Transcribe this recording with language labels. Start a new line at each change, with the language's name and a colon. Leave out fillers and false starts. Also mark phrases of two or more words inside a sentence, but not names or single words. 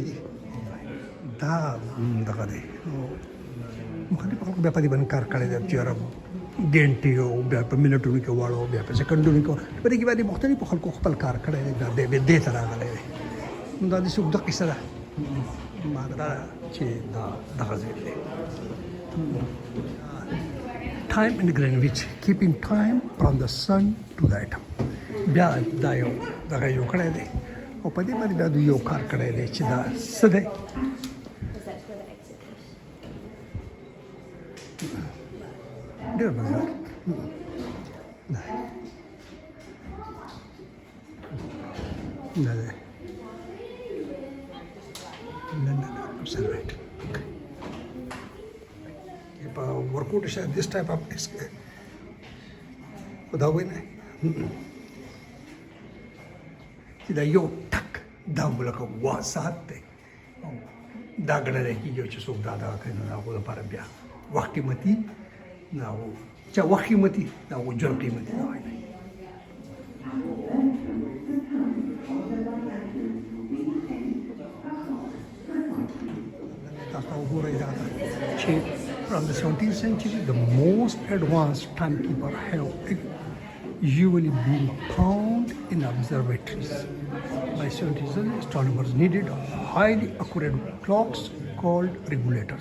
Pashto: دي دا دغه دی مختلف خلکو بیا په دې باندې کار کړی دی چې یاره ګنټې او بیا په منټونو کې واړو بیا په سکندونو کې په دې کې باندې مختلفو خلکو خپل کار کړی دی دا دې ته راغلی دی نو دا داسې اوږده قصه ده ما دا چې دا دغه ځای دی
English: time in Greenwich keeping time from the sun to the atom
Pashto: بیا دا یو دغه یو کړی دی او په دې باندې دا دوی یو کار کړی دی چې دا څه دی ډېر مزدار نه دی London Observatory. په ورکوټ شاید
English: this type of
Pashto: دا وایي نه چې دا یو ټک دا لکه واسات دی دا ګڼلی کېږي چې څوک دا دغه کوي نو د هغو لپاره بیا وخت قیمتي د هغو چا وخت قیمتي د هغو ژوند قیمتي دا وایي
English: From the 17th century, the most advanced timekeeper have usually been found in observatories. By 17th century, astronomers needed highly accurate clocks called regulators.